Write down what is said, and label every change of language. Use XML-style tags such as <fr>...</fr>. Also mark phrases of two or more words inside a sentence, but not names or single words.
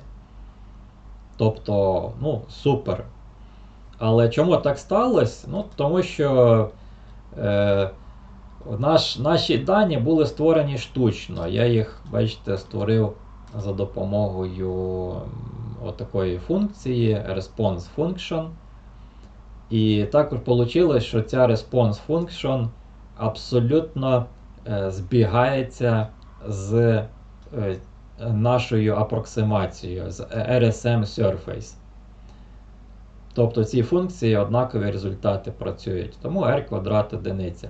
<uk>Тобто, ну, супер. Але чому так сталося? Ну, тому що наші дані були створені штучно. Я їх, бачите, створив за допомогою отакої функції</uk> <en>response function.</en> <uk>І також вийшло, що ця</uk> <en>response function</en> <uk>абсолютно збігається з нашою апроксимацією, з</uk> <en>RSM Surface.</en> <uk>Тобто ці функції однакові результати працюють. Тому r квадрат одиниця.</uk>